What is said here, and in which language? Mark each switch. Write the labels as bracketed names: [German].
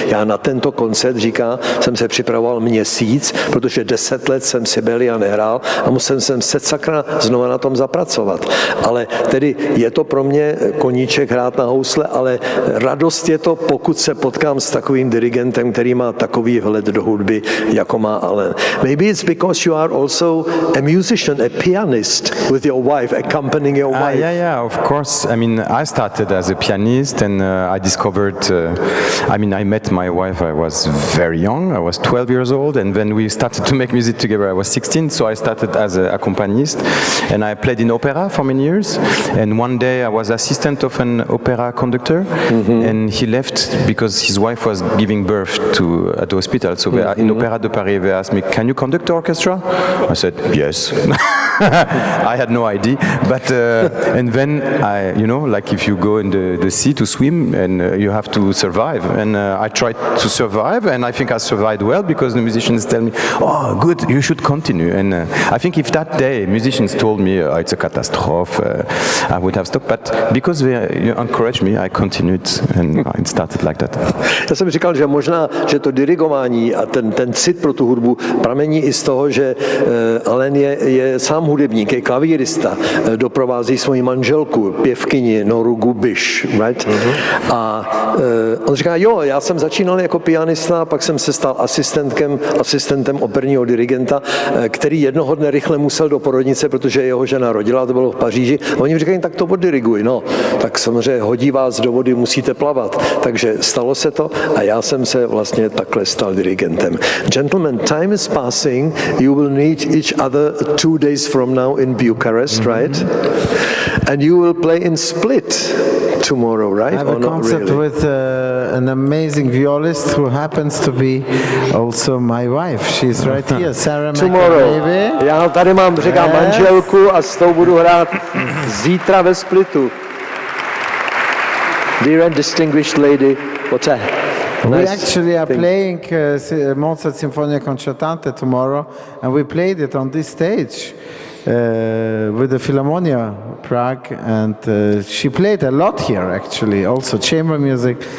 [Czech] Já na tento koncert, říká, jsem se připravoval měsíc, protože 10 let jsem Sibelia nehrál a musel jsem se sakra znova na tom zapracovat. Ale tedy je to pro mě koníček hrát na housle, ale radost je to, pokud se potkám s takovým dirigentem, který má takový vhled do hudby, jako má Alain. [English] Maybe it's because you are also a musician, a pianist with your wife, accompanying your wife. Yeah, of course. I mean, I started as a pianist, and I discovered, I met my wife, I was very young, I was 12 years old, and when we started to make music together, I was 16, so I started as an accompanist, and I played in opera for many years, and one day I was assistant of an opera conductor, and he left because his wife was giving birth at the hospital, so in Opéra de Paris, they asked me, can you conduct the orchestra? I said, yes. I had no idea, but and then like if you go in the sea to swim and you have to survive, and I tried to survive, and I think I survived well because the musicians tell me, oh, good, you should continue. And I think if that day musicians told me it's a catastrophe, I would have stopped. But because they encouraged me, I continued, and it started like that. [Czech] Já jsem říkal, že možná, že to dirigování a ten cit pro tu hudbu pramení i z toho, že Alain je sám hudebník, je klavírista, doprovází svoji manželku, pěvkyni Noru Gubiš, right? A on říká, já jsem začínal jako pianista, pak jsem se stal asistentem operního dirigenta, který jednoho dne rychle musel do porodnice, protože jeho žena rodila, to bylo v Paříži. A oni mi říkají, tak to oddiriguj. No, tak samozřejmě hodí vás do vody, musíte plavat. Takže stalo se to a já jsem se vlastně takhle stal dirigentem. [English] Gentlemen, time is passing. You will meet each other 2 days from now in Bucharest, right? And you will play in Split tomorrow, right? I have a concert with an amazing violist who happens to be also my wife. She's right here, Sarah McAlevey. [Czech] Já tady mám, říkám, manželku a s tou budu hrát zítra ve Splitu. [English] Dear and distinguished lady, Poté. We actually are playing Mozart Sinfonia Concertante tomorrow, and we played it on this stage with the Philharmonia Prague, and she played a lot here actually, also chamber music.